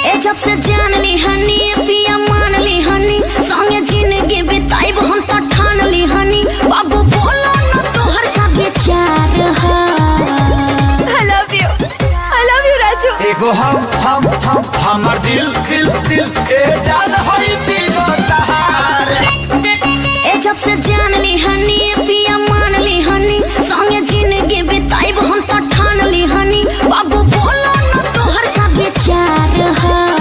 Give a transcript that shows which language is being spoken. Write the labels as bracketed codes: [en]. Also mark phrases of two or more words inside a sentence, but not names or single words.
[bho] जब से जान ली हनी पिया मान ली हनी संगे जिंदगी बिताइब हम तो ठान ली हनी बाबू बोलो न तोहर का विचार है। [en] I love you राजू। [bho] एगो हमर दिल ए जान होई पीगो तहार। ए जब से जान ली हनी पिया मान ली हनी संगे जिंदगी बिताइब हम तो ठान ली हनी बाबू बोलो न तोहर का विचार है।